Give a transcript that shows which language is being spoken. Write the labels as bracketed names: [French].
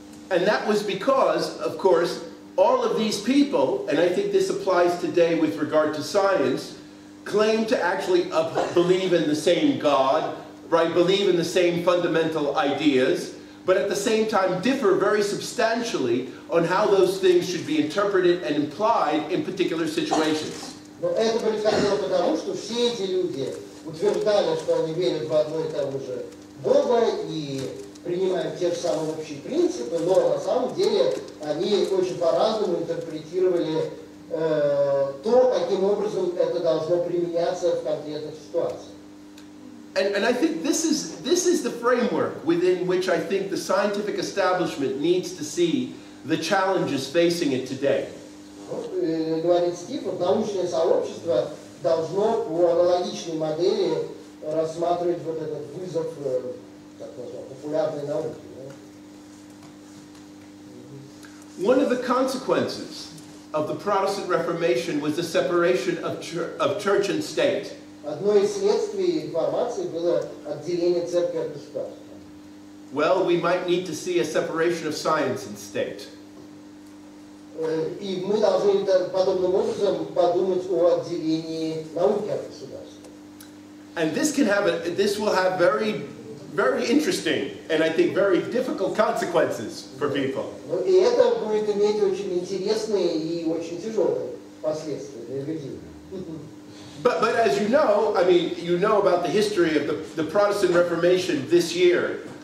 [English] And that was because, of course, all of these people, and I think this applies today with regard to science, claim to actually believe in the same God, right? Believe in the same fundamental ideas, but at the same time differ very substantially on how those things should be interpreted and implied in particular situations. [Russian] Но это происходило потому, что все эти люди утверждали, что они верят в одно и того же Бога и принимают те же самые общие принципы, но на самом деле они очень по-разному интерпретировали то, каким образом это должно применяться в конкретных ситуациях. [English] And I think this is the framework within which I think the scientific establishment needs to see the challenges facing it today. [Russian] Говорит Стив, научное сообщество должно по аналогичной модели рассматривать вот этот вызов, так называемой, популярной науки. [English] One of the consequences of the Protestant Reformation was the separation of church and state. [Russian] Одно из следствий реформации было отделение церкви от государства. [English] Well, we might need to see a separation of science and state. [Russian] И мы должны подобным образом подумать о отделении науки от государства. [English] And this will have very interesting and I think very difficult consequences for people. [Russian] И это будет иметь очень интересные и очень тяжелые последствия для людей. [English] But as you know, I mean, you know about the history of the Protestant Reformation this year.